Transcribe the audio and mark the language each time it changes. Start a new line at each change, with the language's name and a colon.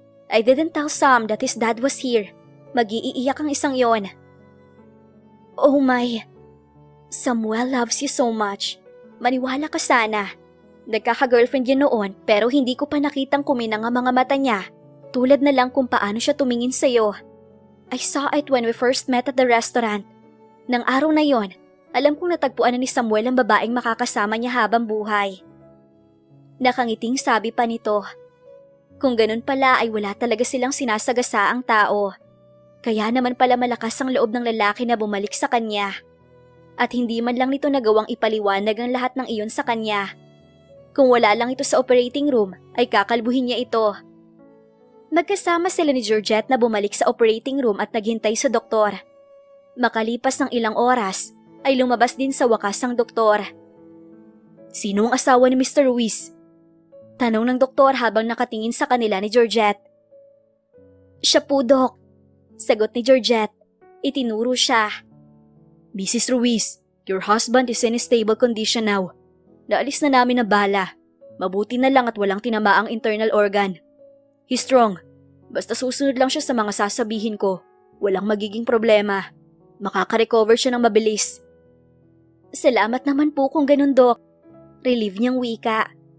English: I didn't tell Sam that his dad was here.
Filipino: Mag-iiyak ang isang yon.
English: Oh my. Samuel loves you so much.
Filipino: Maniwala ka sana. Nagkaka-girlfriend yun noon pero hindi ko pa nakitang kuminang ang mga mata niya. Tulad na lang kung paano siya tumingin sa'yo.
English: I saw it when we first met at the restaurant.
Filipino: Nang araw na yon, alam kong natagpuan na ni Samuel ang babaeng makakasama niya habang buhay. Nakangiting sabi pa nito. Kung ganun pala ay wala talaga silang sinasagasa ang tao. Kaya naman pala malakas ang loob ng lalaki na bumalik sa kanya. At hindi man lang nito nagawang ipaliwanag ang lahat ng iyon sa kanya. Kung wala lang ito sa operating room, ay kakalbuhin niya ito. Magkasama sila ni Georgette na bumalik sa operating room at naghintay sa doktor. Makalipas ng ilang oras, ay lumabas din sa wakas ang doktor. Sino ang asawa ni Mr. Ruiz? Tanong ng doktor habang nakatingin sa kanila ni Georgette. Siya po, Dok. Sagot ni Georgette. Itinuro siya.
English: Mrs. Ruiz, your husband is in a stable condition now.
Filipino: Naalis na namin ang bala. Mabuti na lang at walang tinamaang internal organ.
English: He's strong.
Filipino: Basta susunod lang siya sa mga sasabihin ko. Walang magiging problema. Makaka-recover siya ng mabilis. Salamat naman po kung ganun, Dok. Relieve niyang wika.